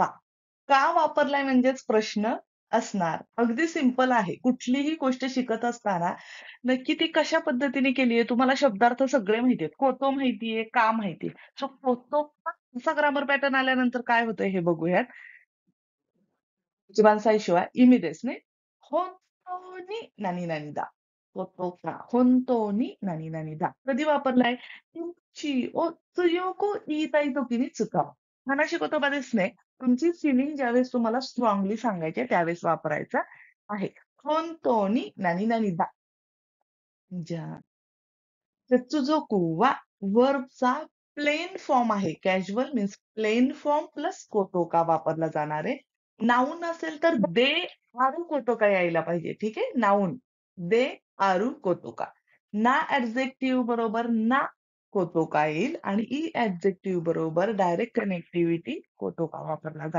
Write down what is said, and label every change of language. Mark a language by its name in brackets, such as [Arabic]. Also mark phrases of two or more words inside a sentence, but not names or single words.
[Marathi] का वापरलाय म्हणजेच प्रश्न असणार. अगदी सिंपल आहे. कुठलीही गोष्ट शिकत असताना नक्की ती कशा पद्धतीने केली आहे तुम्हाला शब्दार्थ सगळे माहिती आहेत. कोतो माहितीये, का माहितीये. सो [Japanese] ことか [Marathi] असा [English] grammar pattern [Marathi] आल्यानंतर काय होतंय हे बघूयात. [Japanese] 一番最初は 意味ですね。本当に何々だ。ことか、本当に何々だ。 [Marathi] कधी वापरलाय? तुमची ओ [Japanese] 強く言いたい時に使う. 話し言葉ですね. [Marathi] तुमची फिलिंग ज्यावेळेस तुम्हाला स्ट्रॉंगली सांगायची आहे, त्यावेळेस वापरायचा आहे. [Japanese] 本当に何々だ. [Marathi] じゃあ、 [Japanese] 接続は [Marathi] वर्बचा [English] plain form [Marathi] आहे. [English] casual means plain form plus कोटोका [Marathi] वापरला जाणार आहे. नाऊन असेल तर [Japanese] であることか [Marathi] यायला पाहिजे. ठीक आहे. [English] noun [Japanese] であることか. [Marathi] ना ऍडजेक्टिव्ह बरोबर [Japanese] なことか [Marathi] येईल आणि ई ऍडजेक्टिव्ह बरोबर [English] direct connectivity [Marathi] कोटोका वापरला जाईल.